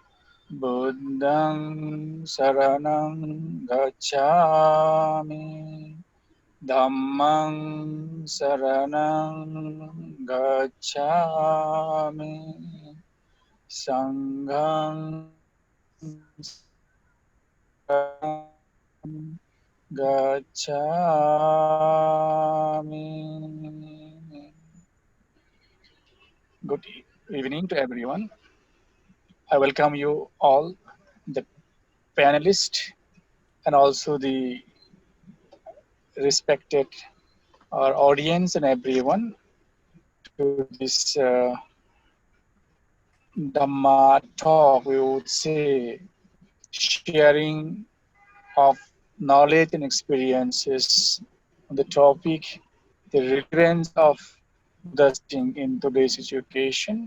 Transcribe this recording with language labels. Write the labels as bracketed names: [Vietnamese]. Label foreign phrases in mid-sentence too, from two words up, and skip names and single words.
[Pali] Buddhang saranang gacchami, Dhammang saranang gacchami, Sanghang saranang gacchami. [English] Good evening to everyone. I welcome you all, the panelists, and also the respected our audience and everyone to this Dhamma talk, we would say, sharing of knowledge and experiences on the topic, the relevance of the Ching in today's education.